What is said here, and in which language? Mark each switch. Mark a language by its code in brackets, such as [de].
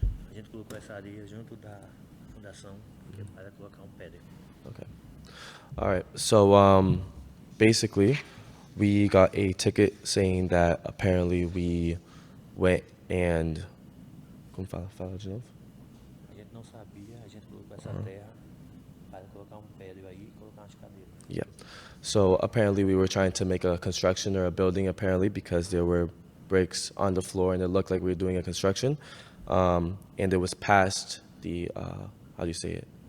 [pt] A gente colocou essa areia junto da fundação para colocar pedra. [en] Okay. All right. So basically, we got a ticket saying that apparently we went and. [pt] Como fala de novo? A gente não sabia, a gente colocou essa terra para colocar pedra aí e colocar umas cadeiras. [en] Yeah. So apparently we were trying to make a construction or a building apparently because there were bricks on the floor and it looked like we were doing a construction. And it was past the, how do you say it?